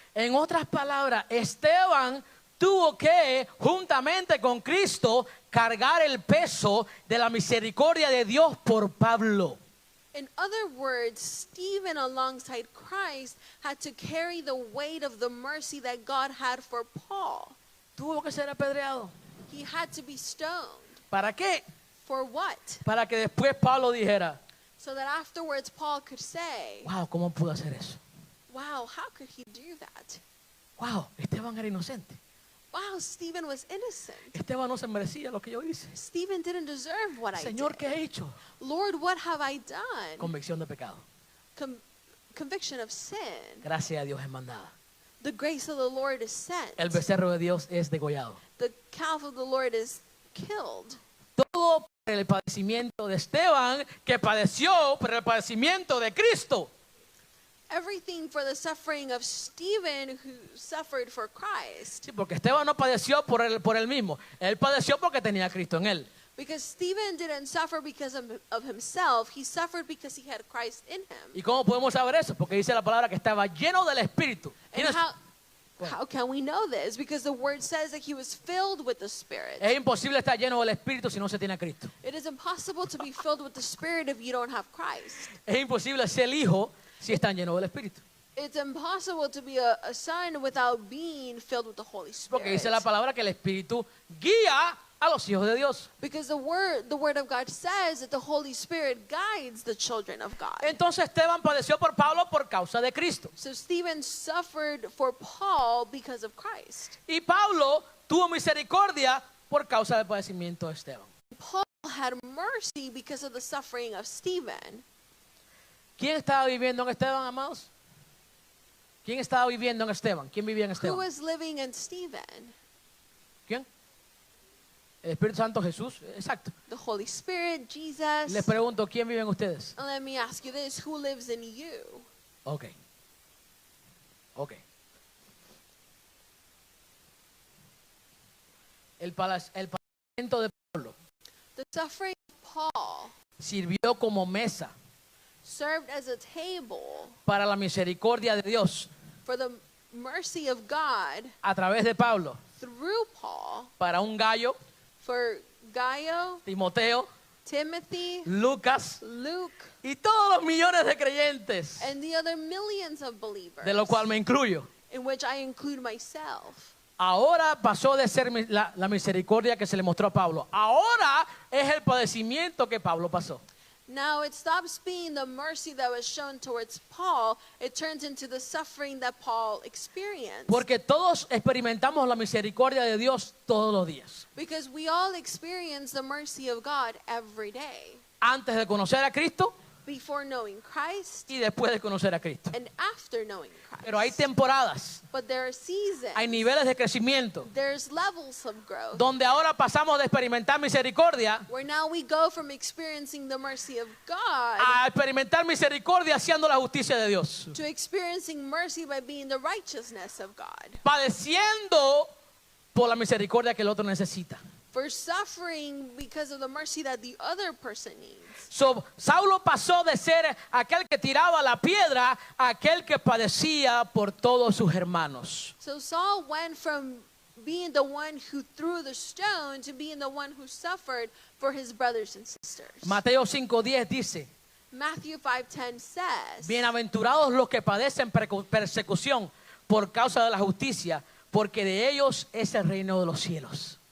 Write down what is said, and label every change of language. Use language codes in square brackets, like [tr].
[es] En otras palabras, Esteban tuvo que, juntamente con Cristo, cargar el peso de la misericordia de Dios por Pablo. [en] In other words, Stephen alongside Christ had to carry the weight of the mercy that God had for Paul. [es] Tuvo que ser apedreado. [en] He had to be stoned. [es] ¿Para qué? [en] For what? [es] Para que después Pablo dijera, [en] So that afterwards Paul could say, [es] wow, ¿cómo pudo hacer eso? [en] wow, how could he do that? [es] Wow, Esteban era inocente. [en] Wow, Stephen was innocent. [es] Esteban no se merecía lo que yo hice. [en] Stephen didn't deserve what I [es] Señor, [en] did. [es] ¿qué he hecho? [en] Lord, what have I done? [es] Convicción de pecado. [en] Conviction of sin. [es] Gracias a Dios es mandada. [en] The grace of the Lord is sent. [es] El becerro de Dios es degollado. [en] The calf of the Lord is killed. [es] Todo por el padecimiento de Esteban, que padeció por el padecimiento de Cristo. [en] Everything for the suffering of Stephen who suffered for Christ. [es] Sí, porque Esteban no padeció por él mismo. Él padeció porque tenía a Cristo en él. [en] Because Stephen didn't suffer because of himself. He suffered because he had Christ in him. [es] ¿Y cómo podemos saber eso? Porque dice la palabra que estaba lleno del Espíritu. [en] And how can we know this? Because the word says that he was filled with the Spirit. [es] Es imposible estar lleno del Espíritu si no se tiene a Cristo. [en] It is impossible to be filled with the Spirit if you don't have Christ. [es] Es imposible ser hijo si están llenos del Espíritu. [en] It's impossible to be a son without being filled with the Holy [es] Porque [en] Spirit. [es] dice la palabra que el Espíritu guía a los hijos de Dios. [en] Because the word of God says that the Holy Spirit guides the children of God. [es] Entonces Esteban padeció por Pablo por causa de Cristo. [en] So Stephen suffered for Paul because of Christ. [es] Y Pablo tuvo misericordia por causa del padecimiento de Esteban. [en] Paul had mercy because of the suffering of Stephen. [es] ¿Quién estaba viviendo en Esteban, amados? ¿Quién estaba viviendo en Esteban? ¿Quién vivía en [en] Who [es] Esteban? [en] was living in Stephen? [es] ¿Quién? El Espíritu Santo, Jesús. Exacto. [en] The Holy Spirit, Jesus. [es] Les pregunto, ¿quién vive en ustedes? [en] And let me ask you this, who lives in you? Ok. [es] El padecimiento de Pablo [en] The suffering of Paul [es] sirvió como mesa [en] served as a table [es] para la misericordia de Dios [en] for the mercy of God [es] a través de Pablo [en] through Paul [es] para un Gallo, [en] for Gaio, [es] Timoteo, [en] Timothy, [es] Lucas [en] Luke, [es] y todos los millones de creyentes, [en] and the other millions of believers, [es] de lo cual me incluyo. [en] in which I include myself. [es] Ahora pasó de ser la misericordia que se le mostró a Pablo. Ahora es el padecimiento que Pablo pasó. [en] Now it stops being the mercy that was shown towards Paul. It turns into the suffering that Paul experienced. [es] Porque todos experimentamos la misericordia de Dios todos los días. [en] Because we all experience the mercy of God every day. [es] Antes de conocer a Cristo [en] Before knowing Christ [es] y después de conocer a Cristo. [en] and after knowing Christ. [es] Pero hay temporadas, [en] But there are seasons. [es] hay niveles de crecimiento, [en] There's levels of growth. [es] donde ahora pasamos de experimentar misericordia [en] Where now we go from experiencing the mercy of God [es] a experimentar misericordia haciendo la justicia de Dios. [en] to experiencing mercy by being the righteousness of God. [es] Padeciendo por la misericordia que el otro necesita. [en] For suffering because of the mercy that the other person needs. [es] So, Saulo pasó de ser aquel que tiraba la piedra a aquel que padecía por todos sus hermanos. [en] So Saul went from being the one who threw the stone to being the one who suffered for his brothers and sisters. [es] Mateo 5:10 dice: [en] Matthew 5:10 says, [es] bienaventurados los que padecen persecución por causa de la justicia, porque de ellos es el reino de los cielos.